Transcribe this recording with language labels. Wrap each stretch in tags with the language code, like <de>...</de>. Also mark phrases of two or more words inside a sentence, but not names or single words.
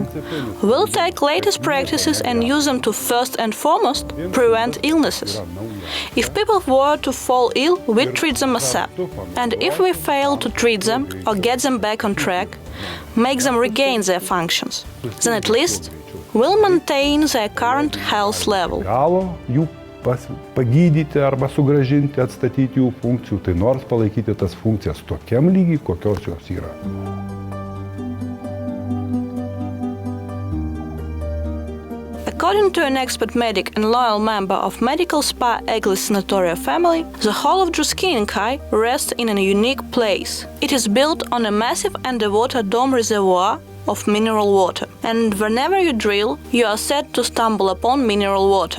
<en>We'll take latest practices and use them to first and foremost prevent illnesses. If people were to fall ill, we treat them ASAP. And if we fail to treat them or get them back on track, make them regain their functions, then at least we'll maintain their current health level.</en> <lt>Jų pagydyti arba sugrąžinti, atstatyti jų funkcijų, tai nors palaikyti tas funkcijas tokiam lygiai, kokios jos yra.</lt> <en>According to an expert medic and loyal member of Medical SPA Eglės sanatoria family, the whole of Druskininkai rests in a unique place. It is built on a massive underwater dome reservoir of mineral water, and whenever you drill, you are said to stumble upon mineral water.</en>